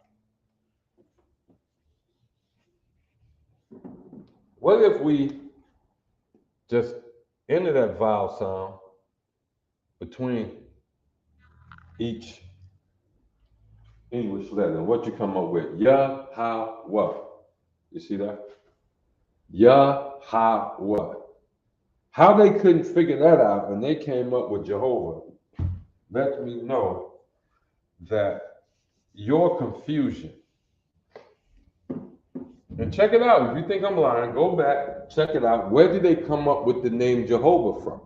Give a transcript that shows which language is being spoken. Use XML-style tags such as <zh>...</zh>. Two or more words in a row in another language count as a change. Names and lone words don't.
<en>What if we just enter that vowel sound between each English letter? And what you come up with? Ya, ha, wa. You see that? Ya, ha, wa. How they couldn't figure that out and they came up with Jehovah lets me know that your confusion. And check it out. If you think I'm lying, go back, check it out. Where did they come up with the name Jehovah from?</en>